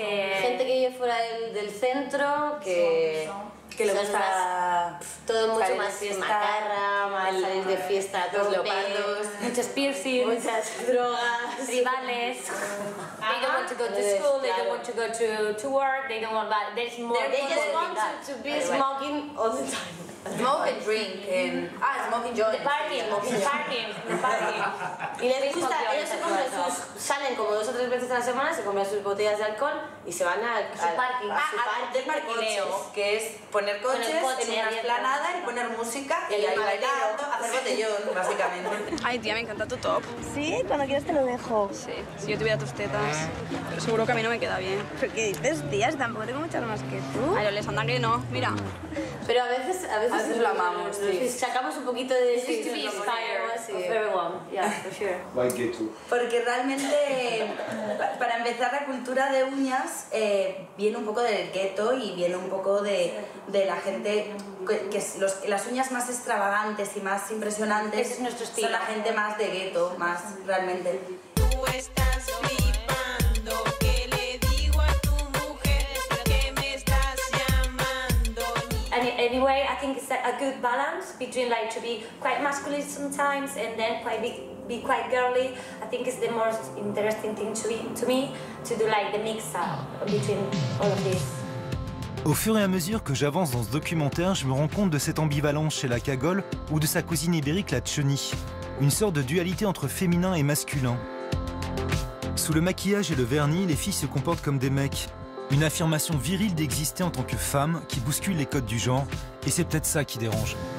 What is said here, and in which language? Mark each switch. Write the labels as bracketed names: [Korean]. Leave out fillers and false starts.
[Spanish] Gente que vive fuera del centro, que le gusta todo mucho más macarra, más salir de fiesta, todos leopardos, muchos piercings, muchas drogas, tribales. [English] They don't want to go to school, they don't want to go to work, they don't want that. There's more. They just want to be smoking all the time. Smoke and drink and smoking joints. The partying. [Spanish] Y les gusta, ellos se compran salen como 2 o 3 veces a la semana, se compran sus botellas de alcohol y se van a su parquineo, que es poner coches en una esplanada y poner música y ahí bailando, hacer botellón, básicamente. Ay, tía, me encanta tu top. Sí, cuando quieras te lo dejo. Sí, si yo tuviera tus tetas, pero seguro que a mí no me queda bien. ¿Pero qué dices, tía? Tampoco tengo muchas más que tú. Ay, Alessandra, que no, mira. Pero a veces lo amamos, sí. Sacamos un poquito de... [English] Just to be inspired of everyone, yeah, for sure. Why ghetto? [Spanish] Porque realmente, para empezar, la cultura de uñas viene un poco del gueto y viene un poco de la gente, las uñas más extravagantes y más impresionantes es nuestro estilo. Son la gente más de gueto, más realmente. Tú estás flipando, ¿qué le digo a tu mujer? Que me estás llamando. [English] Anyway, I think it's a good balance between like to be quite masculine sometimes and then be quite girly. I think it's the most interesting thing to me to do like the mix up between all of this. [French] Au fur et à mesure que j'avance dans ce documentaire, je me rends compte de cette ambivalence chez la cagole ou de sa cousine ibérique, la choni. Une sorte de dualité entre féminin et masculin. Sous le maquillage et le vernis, les filles se comportent comme des mecs. Une affirmation virile d'exister en tant que femme qui bouscule les codes du genre, et c'est peut-être ça qui dérange.